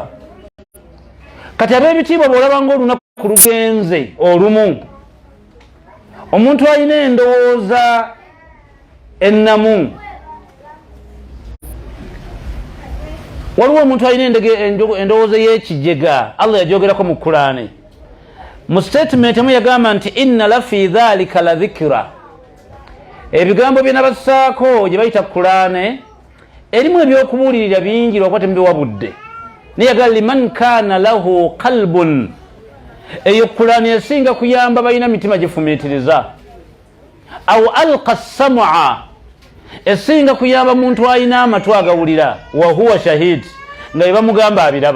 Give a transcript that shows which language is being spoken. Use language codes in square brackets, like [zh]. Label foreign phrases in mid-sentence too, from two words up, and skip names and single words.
[lg] Kati ab'ebitiibwa bw'olaba ng'olunaku lugenze olumu, omuntu alina endowooza ennamu, waliwo omuntu alina endowooza y'ekijega, Allah yajogerako mu Qur'ani. Mu statement emu yagamba nti [ar] إن لفي ذلك لذكرى. [lg] Ebigambo bye nabassaako gye bayita Qur'ani erimu ebyokubuulirira bingi lwakuba temubiwabudde. Naye yagala [ar] لمن كان له قلب, [lg] eyo Qur'ani esinga kuyamba balina mitima gifumiitiriza. [ar] أو ألقى السمع, [lg] esinga kuyamba muntu alina amatu agawulira, [ar] وهو شهيد, [lg] nga bye bamugamba abiraba.